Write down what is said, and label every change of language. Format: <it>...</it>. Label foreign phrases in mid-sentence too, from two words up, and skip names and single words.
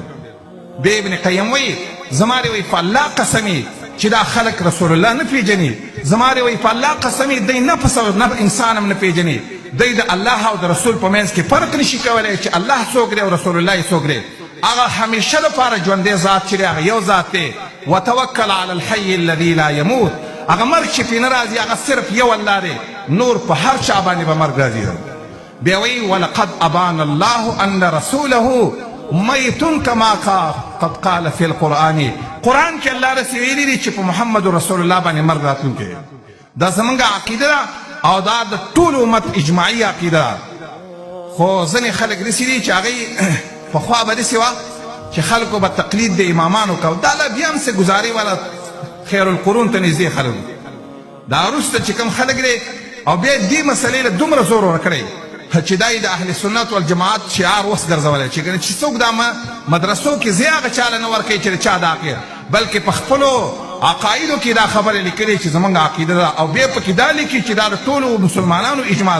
<ps>بیا ابن قیم وایي زما دې وایي په الله قسمي چې دا خلک رسول الله نه پېژني، زما دې وایي په الله قسمي دی نفس او انسان هم نه پېژني، دی د الله او د رسول په منځ کې فرق نشي کولی چې الله څوک دی او رسول الله څوک دی. هغه همیشه لپاره ژوندی ذات چې دی هغه یو ذات دی.</ps> <ar>وتوکل علی الحی الذي لا یموت.</ar> <ps>هغه مرګ چې پې نه راځي هغه صرف یو الله دی، نور په هر چا باندې به مرګ راځي.</ps> <ar>بیا وایي ولقد ابان الله ان رسوله میت کما قد قال فی القرآن.</ar> <ps>قرآن کې الله رسول ویلي دي چې په محمد رسول الله باندې مرګ راتلونکی. دا زمونږ عقیده ده او دا د ټول امت اجماعي عقیده ده. خو ځینې خلک داسې دي چې هغوی پخوا به داسې وه چې خلکو به تقلید د امامانو کو، دا لا بیا هم څه ګزارې والا خیر القرون ته نږدې خلک دا وروسته چې کوم خلک دی او بیا دې مسلې له دومره زور ورکړی چې دا یې د اهل سنت والجماعت شعار اوس ګرځولی چې څوک دا مدرسو کې ځای هغه چاله نه ورکوي چې د چا دا عقیده، بلکې په خپلو عقایدو کې دا خبرې لیکلې چې زمونږ عقیده ده او بیا پکې دا لیکي چې دا د ټولو مسلمانانو اجماع ده.</ps>